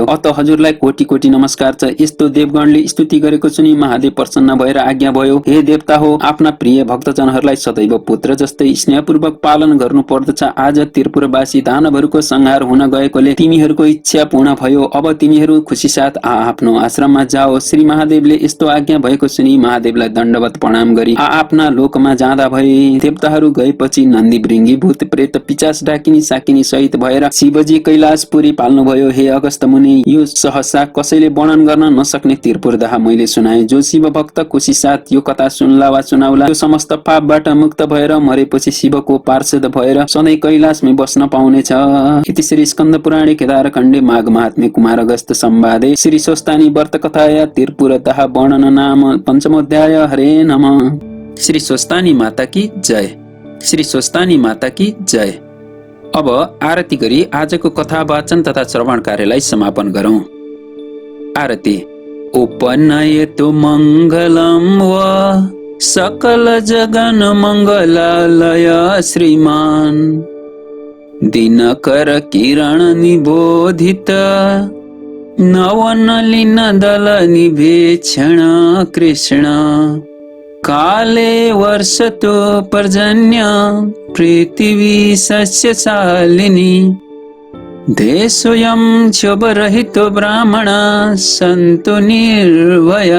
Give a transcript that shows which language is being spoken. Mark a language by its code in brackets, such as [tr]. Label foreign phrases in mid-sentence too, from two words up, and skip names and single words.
[ne] अत हजुरलाई कोटी कोटी नमस्कार छ। यस्तो देवगणले स्तुति गरेको सुनि महादेव प्रसन्न भएर आज्ञा भयो, हे देवता हो, आफ्ना प्रिय भक्तजनहरूलाई सदैव पुत्र जस्तै स्नेहपूर्वक पालन गर्नु पर्दछ। आज त्रिपुरवासी दानवहरूको संहार हुन गएकोले तिमीहरूको इच्छा पूर्ण भयो। अब तिमीहरू खुसी साथ आफ्नो आश्रममा जाओ। श्री महादेवले यस्तो आज्ञा भएको सुनि महादेवलाई दण्डवत प्रणाम गरी आफ्ना लोकमा जाँदा भए। देवताहरू गएपछि नन्दी ढिङ्गी भूत प्रेत पिचास डाकिनी साकिनी सहित भएर शिवजी कैलाशपुरी पाल्नुभयो। हे अगस्त मुनि, यो सहसा कसैले वर्णन गर्न नसक्ने त्रिपुर दाह मैले सुनाए। जो शिव भक्त खुसी साथ यो कथा सुन्ला वा सुनाउला त्यो समस्त पापबाट मुक्त भएर मरेपछि शिवको पार्षद भएर सधैँ कैलाशमै बस्न पाउनेछ। [sa] इति श्री स्कन्द पुराणे केदारखण्डे माघ महात्म्य कुमार अगस्त संवादे श्री स्वस्तानी व्रत कथाया त्रिपुर दाह वर्णन नाम पंचमोध्याय। हरे नमः। [hi] श्री स्वस्तानी माता की जय। श्री स्वस्तानी माता की जय। [ne] अब आरती गरी आजको कथा वाचन तथा श्रवण कार्यलाई समापन गरौं। आरती। [sa] उपनयतु मङ्गलं वा सकल जगन मङ्गलालय श्रीमान् दिनकर किरण निबोधित नवनलिन दल निभेक्षण कृष्ण काले वर्षतो पर्जन्य पृथिवी सस्यशालिनी देशोऽयं क्षोभरहितो ब्राह्मणा सन्तु निर्भया